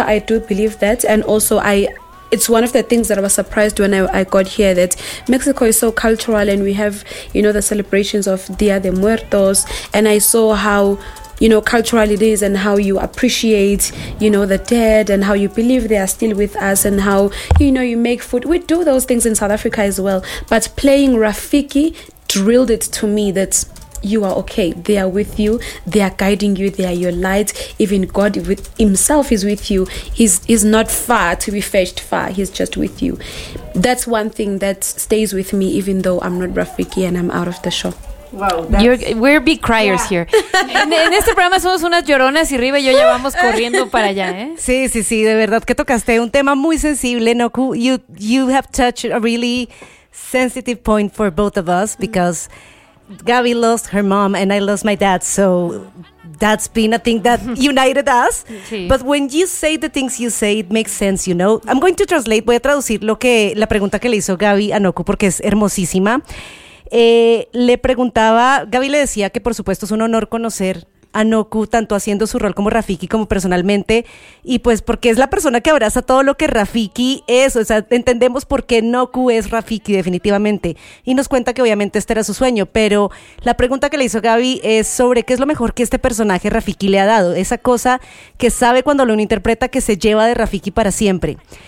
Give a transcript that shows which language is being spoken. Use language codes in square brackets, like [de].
[en] I do believe that. And also it's one of the things that I was surprised when I got here, that Mexico is so cultural and we have, you know, the celebrations of Dia de Muertos, and I saw how, you know, cultural it is and how you appreciate, you know, the dead and how you believe they are still with us and how, you know, you make food. We do those things in South Africa as well, but playing Rafiki drilled it to me that you are okay. They are with you. They are guiding you. They are your light. Even God himself is with you. He's not far to be fetched far. He's just with you. That's one thing that stays with me, even though I'm not Rafiki and I'm out of the show. Wow, we're big criers here. [es] En este programa somos unas lloronas y Riva y yo ya vamos corriendo para allá, ¿eh? Sí, de verdad que tocaste un tema muy sensible, ¿no? [en] You have touched a really sensitive point for both of us because Gabby lost her mom and I lost my dad, so that's been a thing that united us. [es] Sí. [en] But when you say the things you say, it makes sense, you know. I'm going to translate, [es] voy a traducir la pregunta que le hizo Gabby a Noku porque es hermosísima. Le preguntaba, Gabby le decía que por supuesto es un honor conocer a Noku tanto haciendo su rol como Rafiki como personalmente, y pues porque es la persona que abraza todo lo que Rafiki es, o sea, entendemos por qué Noku es Rafiki definitivamente, y nos cuenta que obviamente este era su sueño, pero la pregunta que le hizo Gaby es sobre qué es lo mejor que este personaje Rafiki le ha dado, esa cosa que sabe cuando lo interpreta que se lleva de Rafiki para siempre.